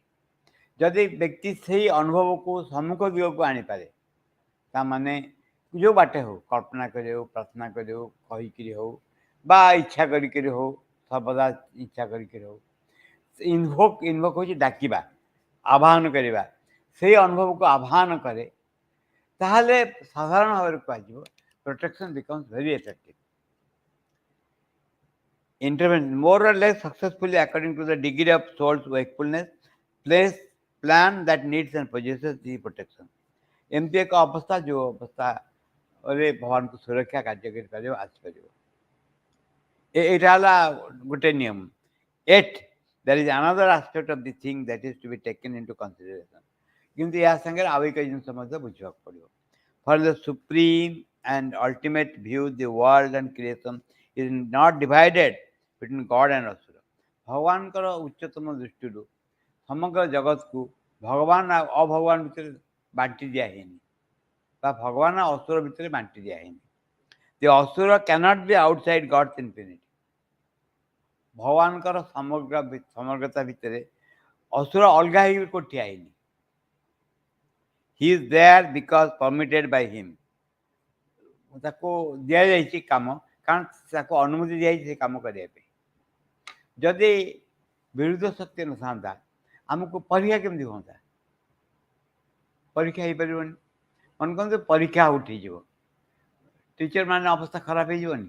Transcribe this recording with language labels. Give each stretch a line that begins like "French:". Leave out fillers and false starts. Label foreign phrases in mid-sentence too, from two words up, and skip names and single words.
Odia: ଯଦି ବ୍ୟକ୍ତି ସେଇ ଅନୁଭବକୁ ସମ୍ମୁଖ ଦିଗକୁ ଆଣିପାରେ, ତାମାନେ ଯେଉଁ ବାଟେ ହେଉ, କଳ୍ପନା କରି ହେଉ, ପ୍ରାର୍ଥନା କରି ହେଉ, କହିକିରି ହେଉ, ବା ଇଚ୍ଛା କରିକିରି ହେଉ, ସର୍ବଦା ଇଚ୍ଛା କରିକିରି ହେଉ, ଇନଭୋକ୍ ହେଉଛି ଡାକିବା, ଆହ୍ୱାନ କରିବା, ସେଇ ଅନୁଭବକୁ ଆହ୍ୱାନ କରେ, ତାହେଲେ ସାଧାରଣ ଭାବରେ କୁହାଯିବ
English: protection becomes very effective. Intervention, more or less successfully according to the degree of soul's wakefulness, place, plan that needs and possesses the protection.
Odia: ଏମିତି ଏକ ଅବସ୍ଥା ଯେଉଁ ଅବସ୍ଥାରେ ଭଗବାନଙ୍କୁ ସୁରକ୍ଷା କାର୍ଯ୍ୟ କରିପାରିବ, ଆସିପାରିବ। ଏଇଟା ହେଲା ଗୋଟେ ନିୟମ।
English: Yet there is another aspect of the thing that is to be taken into consideration.
Odia: କିନ୍ତୁ ଏହା ସାଙ୍ଗରେ ଆଉ ଏକ ଜିନିଷ ମଧ୍ୟ ବୁଝିବାକୁ ପଡ଼ିବ।
English: For the supreme and ultimate view, the world and creation is not divided between God and Asura.
Odia: ଭଗବାନଙ୍କର ଉଚ୍ଚତମ ଦୃଷ୍ଟିରୁ ସମଗ୍ର ଜଗତକୁ ଭଗବାନ ଆଉ ଅଭଗବାନ ଭିତରେ ବାଣ୍ଟି ଦିଆ ହେଇନି, ବା ଭଗବାନ ଆଉ ଅସୁର ଭିତରେ ବାଣ୍ଟି ଦିଆ ହେଇନି।
English: The Asura cannot be outside God's infinity.
Odia: ଭଗବାନଙ୍କର ସମଗ୍ରତା ଭିତରେ ଅସୁର ଅଲଗା ହେଇକି କୋଉଠି ଠିଆ ହେଇନି।
English: He is there because permitted by him.
Odia: ତାକୁ ଦିଆଯାଇଛି କାମ, କାରଣ ତାକୁ ଅନୁମତି ଦିଆଯାଇଛି ସେ କାମ କରିବା ପାଇଁ। ଯଦି ବିରୁଦ୍ଧ ଶକ୍ତି ନଥାନ୍ତା, ଆମକୁ ପରୀକ୍ଷା କେମିତି ହୁଅନ୍ତା? ପରୀକ୍ଷା ହେଇପାରିବନି। ମନେ କରନ୍ତୁ ପରୀକ୍ଷା ଆଉଟ୍ ହେଇଯିବ, ଟିଚର ମାନେ ଅବସ୍ଥା ଖରାପ ହେଇଯିବନି?